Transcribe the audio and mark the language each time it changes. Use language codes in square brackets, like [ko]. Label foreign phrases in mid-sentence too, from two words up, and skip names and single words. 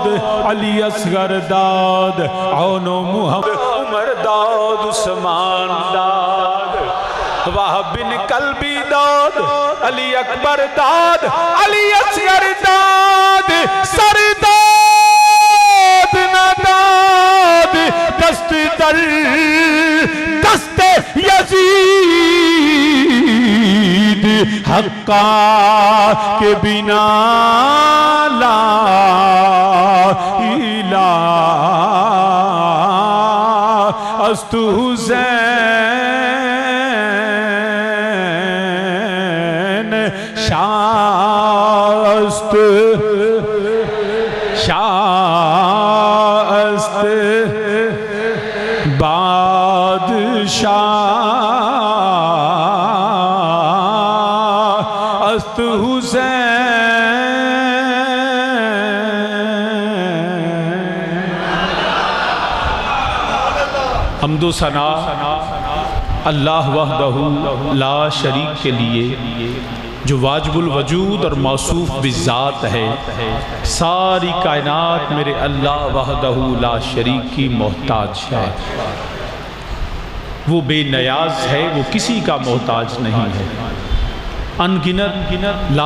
[fa] علی اصغر داد عون و محمد عمر داد عثمان داد وہب بن کلبی داد علی اکبر داد علی اصغر داد سرداد نداد دست در دست یزید حقا کے بنا لا الہ است حسین شاہ است بادشاہ است حسین [ur] حمد و ثنا [ar] اللہ وحدہ لا شریک [ur] کے لیے جو واجب الوجود اور موصوف بالذات ہے ساری کائنات میرے اللہ وحدہ لا شریک کی محتاج ہے وہ بے نیاز ہے وہ کسی کا محتاج نہیں ہے ان گنت لا